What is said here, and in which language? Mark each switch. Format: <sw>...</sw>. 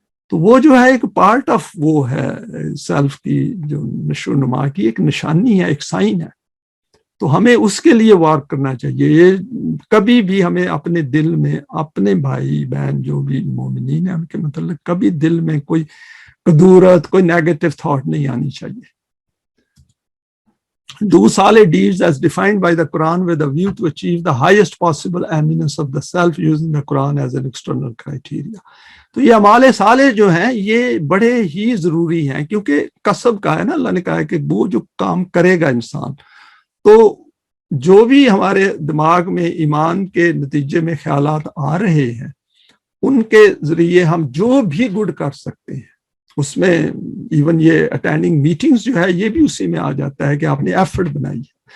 <ur>تو وہ جو ہے ایک پارٹ آف وہ ہے سیلف کی جو نشو و نما کی ایک نشانی ہے، ایک سائن ہے. تو ہمیں اس کے لیے وارک کرنا چاہیے. یہ کبھی بھی ہمیں اپنے دل میں اپنے بھائی بہن جو بھی مومنین ہیں ان کے متعلق کبھی دل میں کوئی قدورت، کوئی نیگیٹو تھاٹ نہیں آنی چاہیے.</ur> <en>Do solid deeds as defined by the Quran with a view to achieve the highest possible eminence of the self using the Quran as an external criteria.</en> <ur>تو یہ اعمال صالح جو ہیں یہ بڑے ہی ضروری ہیں، کیونکہ کسب کا ہے نا. اللہ نے کہا ہے کہ وہ جو کام کرے گا انسان تو جو بھی ہمارے دماغ میں ایمان کے نتیجے میں خیالات آ رہے ہیں ان کے ذریعے ہم جو بھی گڈ کر سکتے ہیں، اس میں ایون یہ اٹینڈنگ میٹنگز جو ہے یہ بھی اسی میں آ جاتا ہے کہ آپ نے ایفرٹ بنائی ہے.</ur>